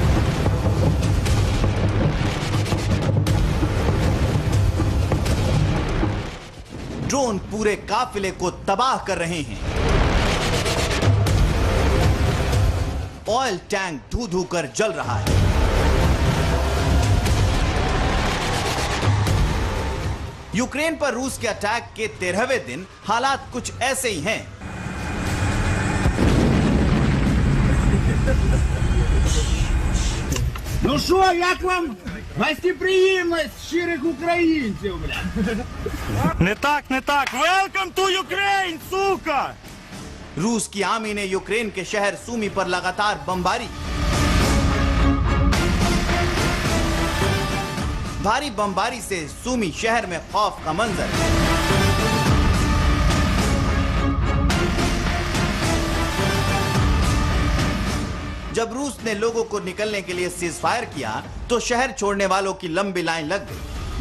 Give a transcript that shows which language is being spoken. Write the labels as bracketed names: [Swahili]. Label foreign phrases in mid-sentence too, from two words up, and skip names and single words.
[Hindi] ड्रोन पूरे काफिले को तबाह कर रहे हैं। [English] oil tank [Hindi] धू धू कर जल रहा है। यूक्रेन पर रूस के अटैक के 13वें दिन हालात कुछ ऐसे ही हैं। [Ukrainian] Ну що, як вам гостеприємність щирих українців, бля? Не так, не так. [English] Welcome to Ukraine, [Ukrainian] сука! [Hindi] रूस की आर्मी ने यूक्रेन के शहर सूमी पर लगातार बमबारी। भारी बमबारी से सूमी शहर में खौफ का मंजर। जब रूस ने लोगों को निकलने के लिए [English] ceasefire [Hindi] किया तो शहर छोड़ने वालों की लंबी लाइन लग गई।